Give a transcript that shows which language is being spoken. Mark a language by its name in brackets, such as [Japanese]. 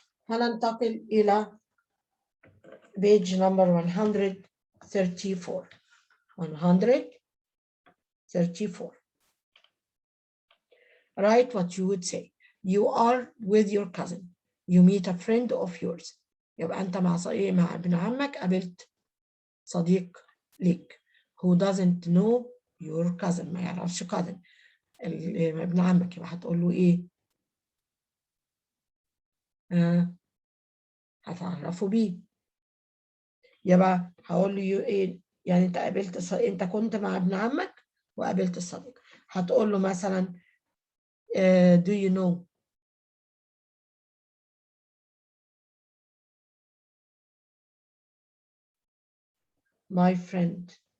[Arabic] هننتقل إلى page number 134. 134. [English] Write what you would say. You are with your cousin. You meet a friend of yours. [Arabic] يبقى أنت مع ابن عمك قابلت صديق ليك. [English] Who doesn't know your cousin. [Arabic] ما يعرفش cousin ابن عمك. يبقى هتقول له إيه؟ هتعرفه بيه. يبقى هقول له إيه؟ يعني أنت أنت كنت مع ابن عمك وقابلت الصديق. هتقول له مثلا [English] do you know my friend.